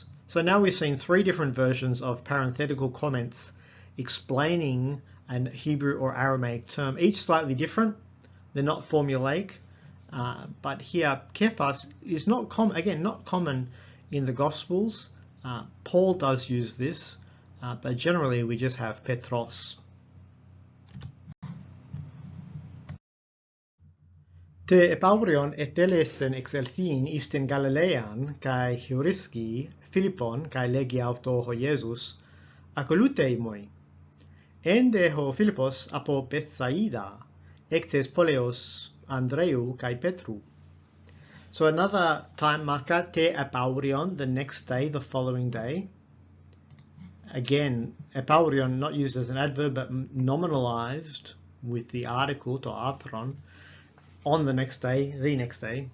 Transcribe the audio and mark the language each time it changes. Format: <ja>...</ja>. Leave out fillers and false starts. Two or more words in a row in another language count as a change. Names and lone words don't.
<en>So now we've seen three different versions of parenthetical comments explaining an Hebrew or Aramaic term, each slightly different. They're not formulaic, but here Kephas is not common in the Gospels. Paul does use this, but generally we just have Petros.</en> <el>Τῇ ἐπαύριον ἠθέλησεν ἐξελθεῖν εἰς τὴν Γαλιλαίαν καὶ εὑρίσκει Φίλιππον καὶ λέγει αὐτῷ ὁ Ἰησοῦς ἀκολούθει μοι. Ἦν δὲ ὁ Φίλιππος ἀπὸ Βηθσαϊδά ἐκ τῆς πόλεως Ἀνδρέου καὶ Πέτρου.</el> <en>So another time marker,</en> <el>τῇ ἐπαύριον,</el> <en>the next day, the following day. Again, epaurion not used as an adverb, but nominalized with the article</en> <el>τὸ ἄρθρον,</el> <en>on the next day, the next day.</en>